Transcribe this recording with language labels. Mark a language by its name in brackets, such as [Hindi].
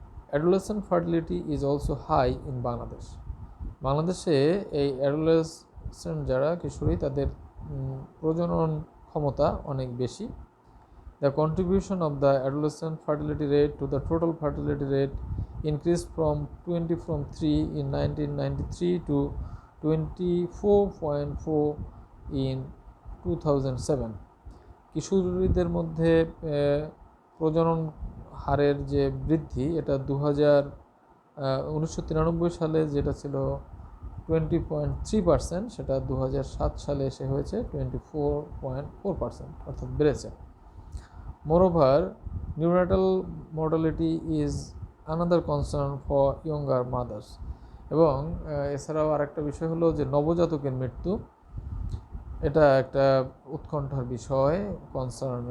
[English] Adolescent fertility is also high in Bangladesh. [Bangla] বাংলাদেশে এই adolescent যারা কিশোরী, তাদের প্রজনন ক্ষমতা অনেক বেশি। [English] The contribution of the adolescent fertility rate to the total fertility rate increased from 20.3 in 1993 to 24.4 in 2007. [Bangla] কিশোরীদের মধ্যে প্রজনন হারের যে বৃদ্ধি, এটা 1993 সালে যেটা ছিল 20.3%, সেটা 2007 সালে এসে হয়েছে 24.4%, অর্থাৎ বেড়েছে। [English] Moreover, neonatal mortality is another concern for younger mothers. [Bangla] এবং এছাড়াও আরেকটা বিষয় হলো যে নবজাতকের মৃত্যু, এটা একটা উৎকণ্ঠার বিষয়, কনসার্ন।